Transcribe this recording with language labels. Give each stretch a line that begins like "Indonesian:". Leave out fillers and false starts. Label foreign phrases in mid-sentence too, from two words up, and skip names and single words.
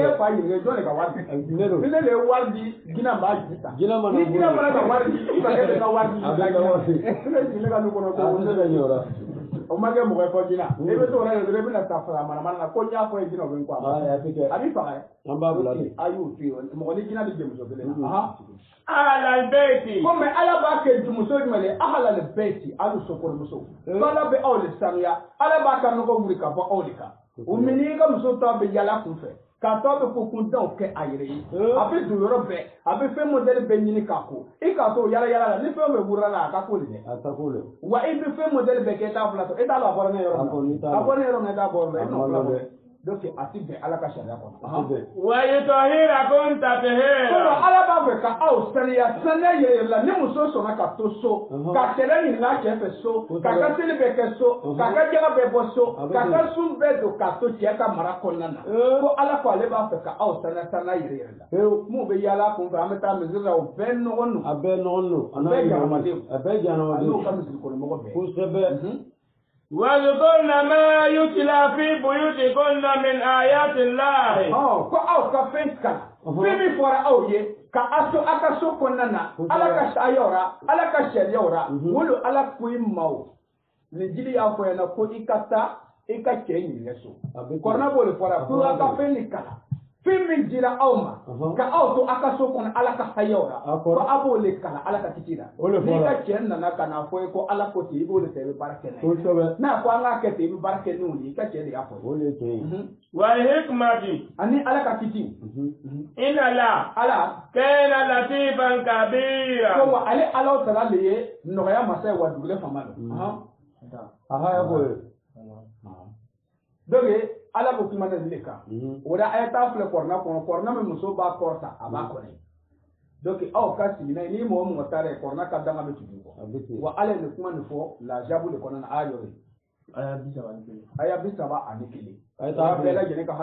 Bambara: bɛ e fa ɲininka jɔn de ka wari di ni ne de ye wari di jinɛ b'a ju ta jinɛ mana ni jinɛ fana ka wari di i fa e de ka wari di a bɛ ka wari ne jinɛ ka du kɔnɔ ko ne ka ɲɔra o ma kɛ mɔgɔ ye fɔ jinɛ e bɛ to o la yɛrɛ dɔrɔn i bɛna taa fara manamana na ko n y'a fɔ ye jinɛ o bɛ n kɔ a tɛ kɛ a b'i faga an b'a bila de a y'o to yen mɔgɔ ni jinɛ bɛ jɛ muso kelen na
Arabic: على البيت
Bambara: ko mɛ ala b'a kɛ muso jumɛn de ahala le bɛɛ ci hali sokɔrɔmuso ala bɛ aw le sanuya ala b'a ka nɔgɔ wuli ka bɔ aw de kan o mini i ka muso tɔ bɛ yala kun fɛ k'a tɔ bɛ ko kuntanw kɛ a yɛrɛ ye a bɛ don yɔrɔ bɛɛ a bɛ fɛn mɔdɛli bɛɛ ɲini k'a ko i k'a to yala yala la ni fɛn bɛ wurila la a ka ko de dɛ a ta ko le wa i bɛ fɛn mɔdɛli bɛɛ kɛ i t'a fila to e t'a dɔn a bɔra ne yɔrɔ min na a bɔra ne yɔrɔ min na e t'a bɔra la e bɛna fila bɔ donc a ti bɛn ala ka sariya kɔnɔ.
Arabic: ويطهركم تطهيرا.
Bambara: ala b'a fɛ ka aw saniya saniya yɛrɛ la ni muso sɔnna ka to so ka kɛlɛ ɲininka cɛ fɛ so k'a ka seli bɛɛ kɛ so k'a ka jaga bɛɛ bɔ so k'a ka sun bɛɛ don k'a to cɛ ka mara kɔnɔna na ko ala ko ale b'a fɛ ka aw saniya saniya yɛrɛ la mun bɛ yaala kun fɛ an bɛ taa misiri la o bɛɛ nɔgɔ don a bɛɛ nɔgɔ don a bɛɛ jamanadenw a bɛɛ jamanadenw n'o ka misiri kɔnɔmɔgɔ bɛɛ kosɛbɛ
Arabic: واذكرن ما يتلى في بيوتكن من آيات الله.
Bambara: ko aw ka fɛn kalan fɛn min fɔra aw ye ka a to a ka so kɔnɔna na ala ka sariyaw ra ala ka sariyaw ra wolo ala ko i ma o nin jiri y'a fɔ ɲɛna ko i ka taa i ka cɛ ɲininka so kɔrɔna b'o de fɔra ko a ka fɛn nin kalan fɛn min dira aw ma ka aw to a ka so kɔnɔ ala ka sariyaw ra ko a b'o le kalan ala ka kiti la n'i ka cɛ nana ka na fɔ ye ko ala ko ten i b'o de kɛ i bɛ baara kɛ n'a ye n'a ko an k'a kɛ ten i bɛ baara kɛ n'o ye i ka cɛ de y'a fɔ ye.
Arabic: والحكمة
Bambara: ani ala ka kiti.
Arabic: إن الله
Bambara: ala
Arabic: كان لطيفا خبيرا.
Bambara: ko wa ale ala tala de ye nɔgɔya masa ye wa dugule fama don. aha ya ko donc ala ko kuma ne le kan o da a ye taa filɛ kɔrɔna kɔnɔ kɔrɔna min muso b'a kɔrɔta a b'a kɔnɔ donc aw ka sigi n'a ye ni mɔgɔ mɔgɔ taara ye kɔrɔna ka danga bɛ tugu kɔ wa ala ye nin kuma nin fɔ lajabu de kɔnɔna a yɔrɔ ye aya 31 a bɛɛ lajɛlen ka